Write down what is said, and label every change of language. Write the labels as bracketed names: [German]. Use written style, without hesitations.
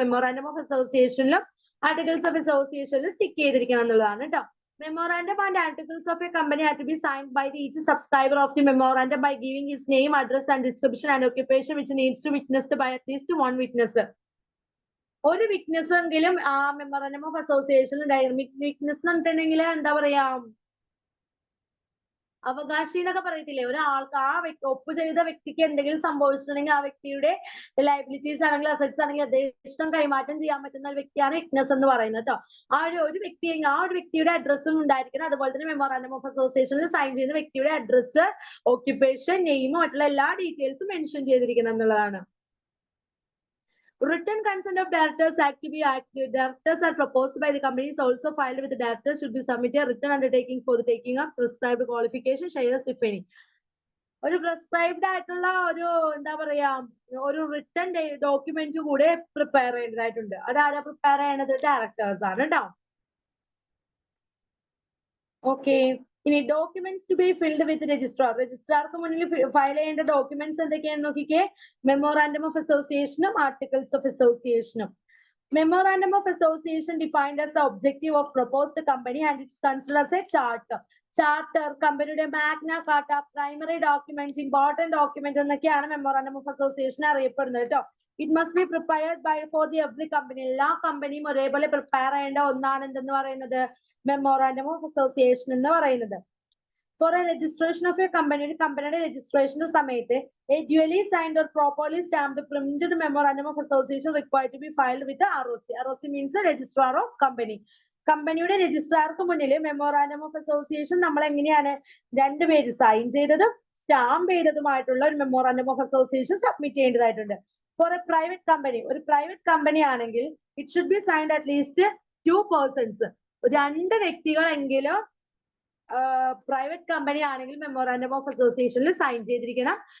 [Malayalam] Memorandum of അസോസിയേഷനിലും articles of അസോസിയേഷനിലും stick ചെയ്തിരിക്കണം എന്നുള്ളതാണ് കേട്ടോ. [English] Memorandum and articles of a company are to be signed by each subscriber of the memorandum by giving his name, address and description and occupation which needs to witnessed by at least one witness. [Malayalam] ഒരു witness എങ്കിലും ആ memorandum of അസോസിയേഷനിൽ witness എന്ന് പറഞ്ഞിട്ടുണ്ടെങ്കിൽ എന്താ പറയാ, അവകാശി എന്നൊക്കെ പറയത്തില്ലേ? ഒരാൾക്ക് ആ ഒപ്പ് ചെയ്ത വ്യക്തിക്ക് എന്തെങ്കിലും സംഭവിച്ചിട്ടുണ്ടെങ്കിൽ ആ വ്യക്തിയുടെ ലയബിലിറ്റീസ് ആണെങ്കിൽ അസറ്റ്സ് ആണെങ്കിൽ യഥേഷ്ടം കൈമാറ്റം ചെയ്യാൻ പറ്റുന്ന ഒരു വ്യക്തിയാണ് വിറ്റ്നസ് എന്ന് പറയുന്നത് കേട്ടോ. ആ ഒരു വ്യക്തിയുടെ അഡ്രസ്സും ഉണ്ടായിരിക്കണം. അതുപോലെ തന്നെ മെമ്മോറാൻഡം ഓഫ് അസോസിയേഷനിൽ സൈൻ ചെയ്യുന്ന വ്യക്തിയുടെ അഡ്രസ്സ്, ഓക്യുപ്പേഷൻ, നെയിം, മറ്റുള്ള എല്ലാ ഡീറ്റെയിൽസും മെൻഷൻ ചെയ്തിരിക്കണം എന്നുള്ളതാണ്. [English] Written consent of directors act to be directors are proposed by the company is also filed with the directors should be submitted written undertaking for the taking of prescribed qualification shares if any. [Malayalam] ഒരു prescribed ആയിട്ടുള്ള ഒരു എന്താ പറയാ ഒരു written document കൂടെ prepare ചെയ്യേണ്ടതായിട്ടുണ്ട്. അതാരാ prepare ചെയ്യണത്? ഡയറക്ടേഴ്സ് ആണ് കേട്ടോ. ഓക്കെ, ഇനി [English] Documents to be filed with registrar. [Malayalam] രജിസ്ട്രാർക്ക് മുന്നിൽ ഫയൽ ചെയ്യേണ്ട ഡോക്യുമെന്റ്സ് എന്തൊക്കെയാണെന്ന് നോക്കിക്കേ. മെമ്മോറാൻഡം ഓഫ് അസോസിയേഷനും ആർട്ടിക്കിൾസ് ഓഫ് അസോസിയേഷനും. [English] Memorandum of association defined as the objective of proposed company and it's considered as a charter. [Malayalam] Charter, കമ്പനിയുടെ Magna Carta, primary document, important document എന്നൊക്കെയാണ് memorandum of association അറിയപ്പെടുന്നത് കേട്ടോ. [English] It must be prepared by for the every company. [Malayalam] എല്ലാ കമ്പനിയും ഒരേപോലെ prepare ചെയ്യേണ്ട ഒന്നാണ് എന്തെന്ന് പറയുന്നത്? മെമ്മോറാൻഡം ഓഫ് അസോസിയേഷൻ എന്ന് പറയുന്നത്. [English] For a registration of a company, [Malayalam] കമ്പനിയുടെ രജിസ്ട്രേഷന്റെ സമയത്ത് [English] a duly signed or properly stamped printed memorandum of association required to be filed with the ROC. ROC means the registrar of company. [Malayalam] കമ്പനിയുടെ രജിസ്ട്രാർക്ക് മുന്നിൽ memorandum of association നമ്മൾ എങ്ങനെയാണ് രണ്ടുപേര് sign ചെയ്തതും stamp ചെയ്തതുമായിട്ടുള്ള ഒരു memorandum of association submit ചെയ്യേണ്ടതായിട്ടുണ്ട്. [English] for a private company, [Malayalam] ഒരു private company ആണെങ്കിൽ [English] it should be signed at least 2 persons, [Malayalam] 2 വ്യക്തികളെങ്കിലും private company ആണെങ്കിൽ മെമ്മോറാൻഡം ഓഫ് അസോസിയേഷനിൽ സൈൻ ചെയ്തിരിക്കണം.